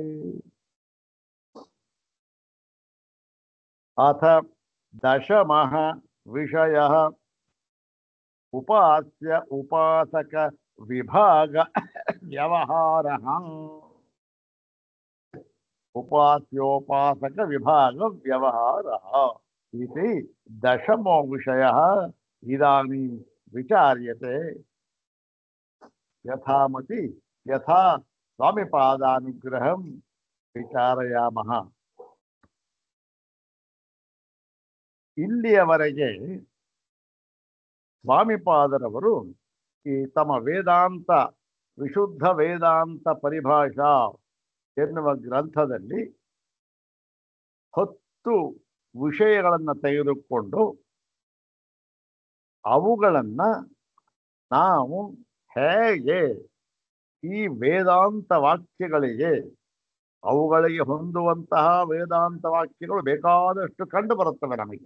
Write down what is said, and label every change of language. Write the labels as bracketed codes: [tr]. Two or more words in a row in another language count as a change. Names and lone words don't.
[sa] ಅಥ ದಶಮಃ ವಿಷಯಃ ಉಪಾಸ್ಯ ಉಪಾಸಕ ವಿಭಾಗ ವ್ಯವಹಾರಃ. ಉಪಾಸ್ಯೋಪಾಸಕ ವಿಭಾಗ ವ್ಯವಹಾರಃ इति दशमो विषयः इदानीं विचार्यते. यथामति यथा स्वामिपादानुग्रहं विचारयामः. [kn] ಇಲ್ಲಿಯವರೆಗೆ ಸ್ವಾಮಿಪಾದರವರು ಈ ತಮ್ಮ ವೇದಾಂತ ವಿಶುದ್ಧ ವೇದಾಂತ ಪರಿಭಾಷಾ ಎನ್ನುವ ಗ್ರಂಥದಲ್ಲಿ 10 ವಿಷಯಗಳನ್ನು ತೆಗೆದುಕೊಂಡು ಅವುಗಳನ್ನು ನಾವು ಹೇಗೆ ಈ ವೇದಾಂತ ವಾಕ್ಯಗಳಿಗೆ ಅವುಗಳಿಗೆ ಹೊಂದುವಂತಹ ವೇದಾಂತ ವಾಕ್ಯಗಳು ಬೇಕಾದಷ್ಟು ಕಂಡು ಬರುತ್ತವೆ ನಮಗೆ.